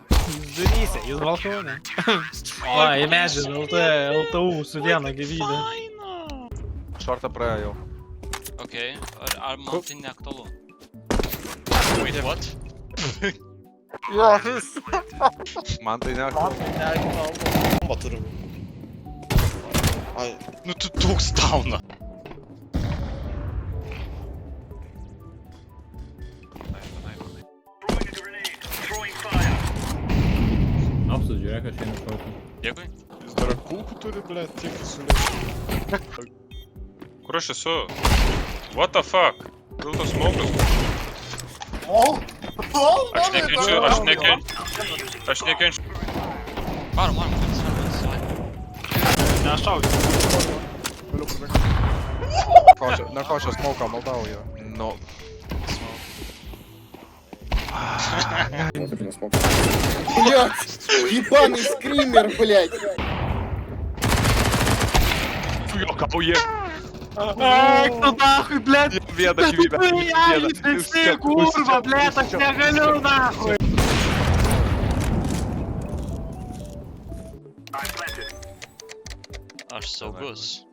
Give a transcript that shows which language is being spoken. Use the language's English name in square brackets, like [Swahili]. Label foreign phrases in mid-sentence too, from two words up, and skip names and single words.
[Lithuanian] Jūs duryse, jūs balkone. O, į medžią, LTU su viena gyvybė. Šortą praėjo jau. Okei, ar man tai neaktualu? [English] Wait, what? [Lithuanian] Man tai ne. Bomba turi. Ai. Nu tu toks dauna. Apsižiūrėk, aš einu šauti. Dėkui. Jis dar kulkų turi, ble, tiek sulėti. Kur aš esu? [English] What the fuck? [Lithuanian] Vėl tos smokas. Aš nekenčiu. Varom, svarbu. Nešaudžiu. Galiu pabėgti. Nekošia smoką, maldauju. No. [Russian] Блять! Ебаный скример, блять! [Lithuanian] Juokauji. Eik tu nahui, blėt! Vieną gyvybę. Visi, kurva, blėt, aš negaliu nahui! Aš saugus.